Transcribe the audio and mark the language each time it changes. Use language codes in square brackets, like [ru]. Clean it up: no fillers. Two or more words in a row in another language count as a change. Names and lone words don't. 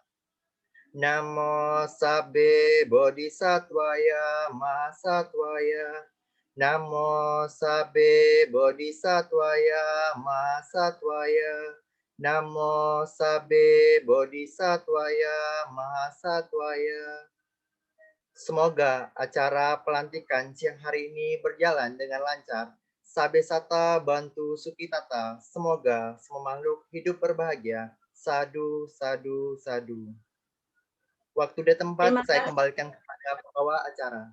[pi] Namo Sabbe Bodhisattvaya Mahasattvaya, Namo Sabbe Bodhisattvaya Mahasattvaya, Namo Sabbe Bodhisattvaya Mahasattvaya. [id] Semoga acara pelantikan siang hari ini berjalan dengan lancar. [pi] Sabbe Sata Bantu Sukitata. [id] Semoga semua makhluk hidup berbahagia. [pi] Sadu, sadu, sadu. [id] Waktu dan tempat saya kembalikan kepada pembawa acara.